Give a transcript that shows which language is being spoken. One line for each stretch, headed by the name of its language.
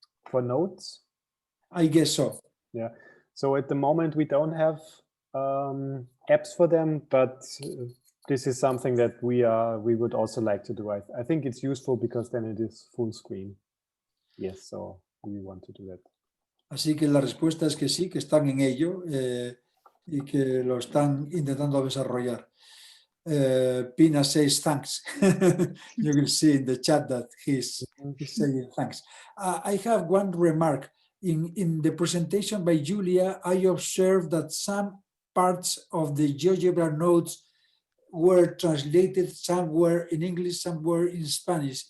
English: For Notes? I guess so. Yeah. So at the moment, we don't have apps for them, but this is something that we would also like to do. I think it's useful because then it is full screen. Yes, so we want to do that.
Spanish: Así que la respuesta es que sí, que están en ello y que lo están intentando desarrollar.
English: Pina says thanks. You will see in the chat that he's saying thanks. I have one remark. In the presentation by Julia, I observed that some parts of the GeoGebra Notes were translated, some were in English, some were in Spanish.